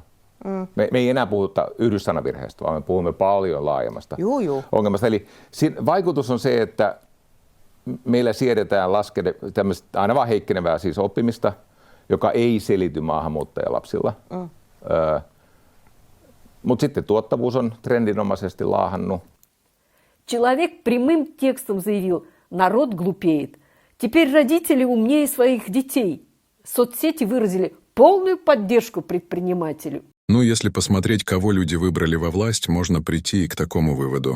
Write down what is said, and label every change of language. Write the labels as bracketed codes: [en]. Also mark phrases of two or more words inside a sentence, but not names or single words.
[fi] Me ei enää puhuta yhdyssanavirheestä, vaan me puhumme paljon laajemmasta ongelmasta. Eli vaikutus on se, että meillä siedetään tämmöistä aina vaan heikkenevää siis oppimista, joka ei selity maahanmuuttajalapsilla. Mutta sitten tuottavuus on trendinomaisesti laahannut. [ru] Человек прямым текстом заявил: народ глупеет. Теперь родители умнее своих детей. Соцсети выразили полную поддержку предпринимателю. Ну, если посмотреть, кого люди выбрали во власть, можно прийти и к такому выводу.